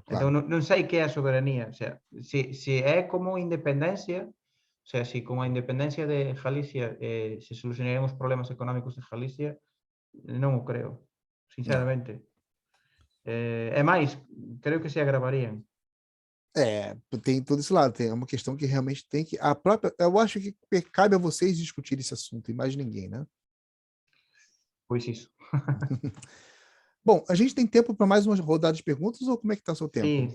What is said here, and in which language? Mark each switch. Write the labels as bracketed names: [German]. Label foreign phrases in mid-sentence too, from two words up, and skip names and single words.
[Galician] Entón, claro. non sei que é a soberanía, [Spanish] o sea, [Galician] se é como independencia, [Spanish] o sea, [Galician] se con a independencia de Galicia se solucionarían os problemas económicos de Galicia, non o creo, [Portuguese] Não. [Galician] sinceramente. É máis, creo que se agravarían. [Portuguese] É, tem todo esse lado, tem uma questão que realmente tem que. A própria. Eu acho que cabe a vocês discutir esse assunto, e mais ninguém, né? [Galician] Pois iso. [Portuguese] Bom, a gente tem tempo para mais uma rodada de perguntas ou como é que está o seu [Galician] Sí,